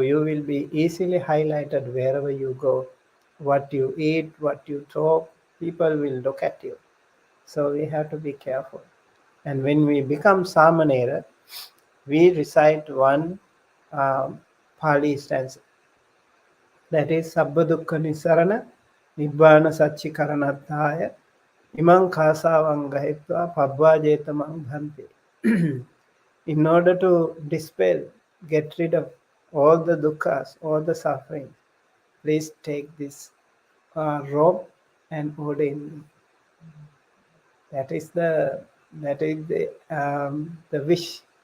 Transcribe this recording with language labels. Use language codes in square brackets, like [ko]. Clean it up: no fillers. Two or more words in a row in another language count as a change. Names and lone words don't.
[en] You will be easily highlighted wherever you go. What you eat, what you talk, people will look at you. So we have to be careful. And when we become Samanera, we recite one Pali stanza. [pi] That is Sabba Dukkha Nisarana Nibbana Satchikaranatthaya Imang Khasavang Gahitva Pabbhajetamang Bhante. [en] In order to dispel, get rid of all the dukkhas, all the suffering, please take this robe and ordain me. That is the wish.